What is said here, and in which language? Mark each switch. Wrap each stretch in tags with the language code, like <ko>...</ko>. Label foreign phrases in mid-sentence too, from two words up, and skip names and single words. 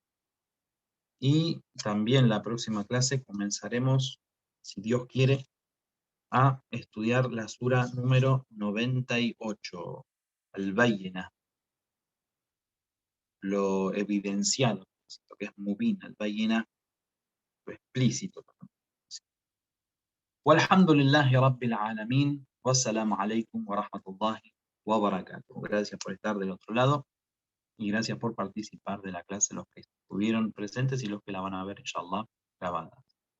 <es>Y también la próxima clase comenzaremos, si Dios quiere, a estudiar la sura número 98, Al-Bayyina, lo evidenciado, lo que es mubin, Al-Bayyina, lo explícito.</es> <ar>والحمد لله رب العالمين، والسلام عليكم ورحمة الله وبركاته.</ar> <es>Gracias por estar del otro lado y gracias por participar de la clase, los que estuvieron presentes y los que la van a ver, inshallah, grabada.</es>